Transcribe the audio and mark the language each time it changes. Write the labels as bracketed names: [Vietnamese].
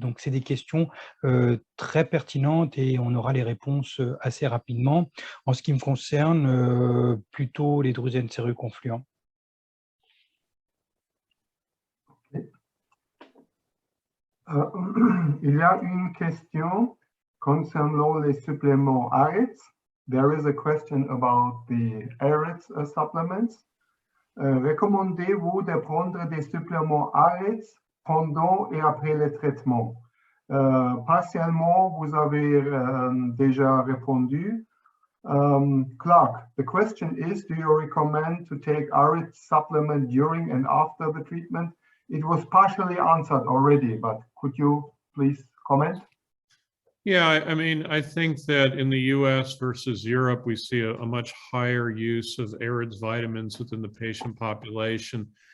[French] Donc c'est des questions très pertinentes et on aura les réponses assez rapidement. En ce qui me concerne, plutôt les drusènes séreux confluents. Il y a une question concernant les suppléments ARETS. [English] There is a question about the ARETS supplements. [French] Recommandez-vous de prendre des suppléments ARETS pendant et après le traitement? Partiellement, vous avez déjà répondu. [English] Clark, the question is, do you recommend to take ARETS supplement during and after the treatment? It was partially answered already, but could you please comment? Yeah, I mean, I think that in the US versus Europe, we see a much higher use of AREDS vitamins within the patient population.